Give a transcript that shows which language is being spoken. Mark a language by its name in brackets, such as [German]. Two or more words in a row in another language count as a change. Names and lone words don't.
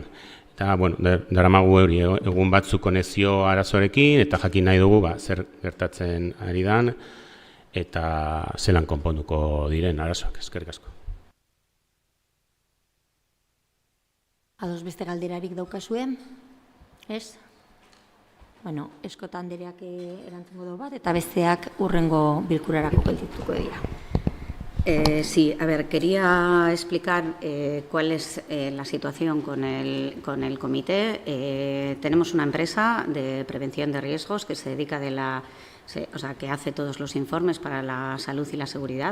[Basque] Eta, daramagu egun batzuk konexio arazoarekin, eta jakin nahi dugu zer gertatzen ari dan, eta zelan konponduko diren arazoak, eskerrik asko. Ados beste galderarik daukazue? Ez? Eskota Andereak erantzungo du bat, eta besteak hurrengo bilkurarako geldituko dira. [Spanish] Sí, quería explicar cuál es la situación con el comité. Tenemos una empresa de prevención de riesgos que se dedica que hace todos los informes para la salud y la seguridad.